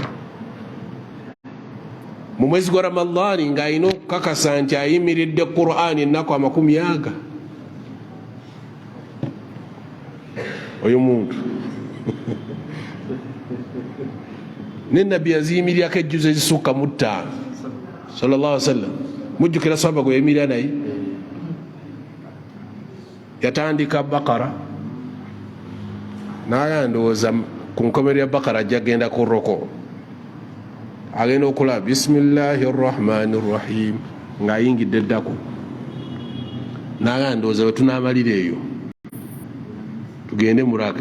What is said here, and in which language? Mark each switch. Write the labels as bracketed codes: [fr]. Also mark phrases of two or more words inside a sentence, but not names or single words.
[lg] Mu mwezi gwa Ramadhani ng'alina okukakasa nti ayimiridde Qur'ani ennaku 40. Oyo muntu ne nabbi yaziyimirirako ejjuzu ezisukka mu 5 [ar] صلى الله عليه وسلم. [lg] Mujjukira sahaba gwe yayimirira naye, yatandika Bakara n'ayandowooza ku nkomerero ya Bakara ajja genda ku ruku, agenda okulaba [ar] بسم الله الرحمن الرحيم [lg] ng'ayingidde eddako, n'ayandowooza bwe tunaamalira eyo tugende murage.